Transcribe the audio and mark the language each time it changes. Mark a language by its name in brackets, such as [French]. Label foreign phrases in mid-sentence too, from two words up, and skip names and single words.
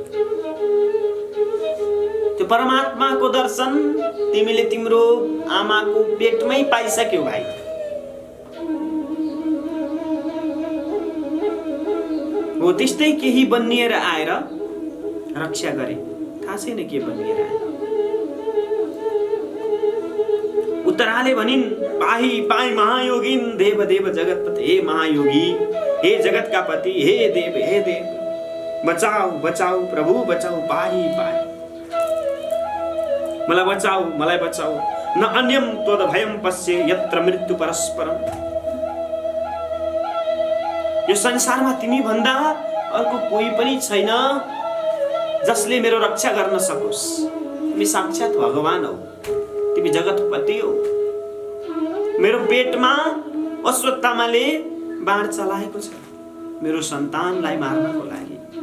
[Nepali] त्यो परमात्माको दर्शन तिमीले तिम्रो आमाको पेटमै पाइसक्यौ भाइ। हो, त्यस्तै केही बनिएर आएर रक्षा गरे, थाहा छैन के बनिएर आए। उत्तराले भनिन्, [Sanskrit] पाही पाई महायोगिन देव देव जगतपति। [Nepali] हे महायोगी, हे जगतका पति, हे देव, बचाऊ बचाऊ प्रभु बचाऊ, [Sanskrit] पाही पाई, [Nepali] मलाई बचाऊ, मलाई बचाऊ। [Sanskrit] न अन्यम त्वद भयम पश्ये यत्र मृत्यु परस्परम। [Nepali] यो संसारमा तिमी भन्दा अर्को कोही पनि छैन जसले मेरो रक्षा गर्न सकोस्। तिमी साक्षात भगवान हौ, तिमी जगतपति हौ। मेरो पेटमा अश्वत्थामाले बाण चलाएको छ मेरो सन्तानलाई मार्नको लागि।